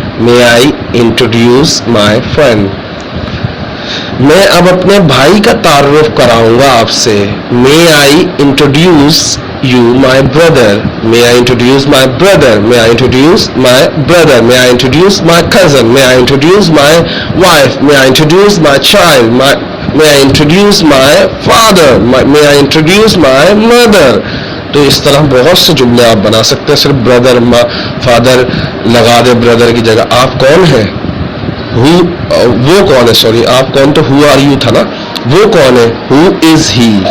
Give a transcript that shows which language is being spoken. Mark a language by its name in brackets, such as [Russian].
[English] may I introduce my friend. [Urdu] میں اب اپنے بھائی کا تعارف کراؤں گا آپ سے. [English] may I introduce you my brother? May I introduce my brother? May I introduce my brother? May I introduce my cousin? May I introduce my wife? May I introduce my child? May I introduce my father? May I introduce my mother? [Urdu] تو اس طرح بہت سے جملے آپ بنا سکتے ہیں. صرف برادر فادر لگا دے برادر کی جگہ. آپ کون ہیں؟ وہ کون ہے؟ سوری آپ کون تو [English] who are you [Urdu] تھا نا. وہ کون ہے؟ [English] who is he?